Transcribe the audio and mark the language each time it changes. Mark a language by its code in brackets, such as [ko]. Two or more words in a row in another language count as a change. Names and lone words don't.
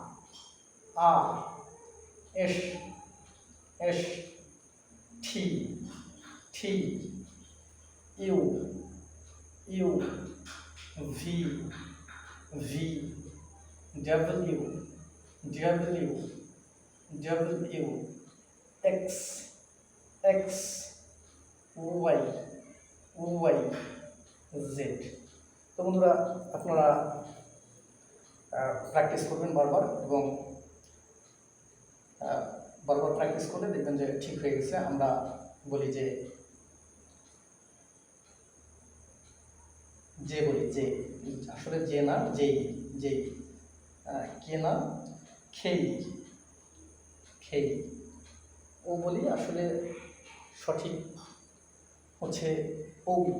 [en] S, T, U, V, W, X, Y, Z। [bn] তো বন্ধুরা, আপনারা প্র্যাকটিস করবেন বারবার, এবং বারবার প্র্যাকটিস করলে দেখবেন যে ঠিক হয়ে গেছে। আমরা বলি যে যে বলি, যে, আসলে যে না, যেই, যেই, কে না, খেই, খেই, ও বলি, আসলে সঠিক হচ্ছে ও।